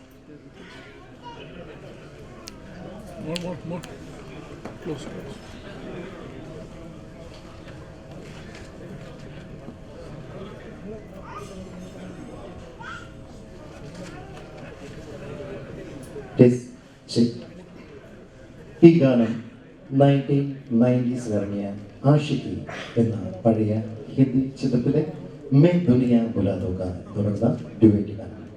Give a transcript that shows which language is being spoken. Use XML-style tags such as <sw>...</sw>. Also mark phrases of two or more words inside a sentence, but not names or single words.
<en>More. Close. Please check.</en> <ml>ഈ ഗാനം 1990s ഇറങ്ങിയ ആഷിഖി എന്ന പഴയ ഹിന്ദി ചിത്രത്തിലെ</ml> <hi>मैं दुनिया बुला दूंगा</hi> <ml>തുടർന്ന ഡ്യുവറ്റ് ഗാനം.</ml>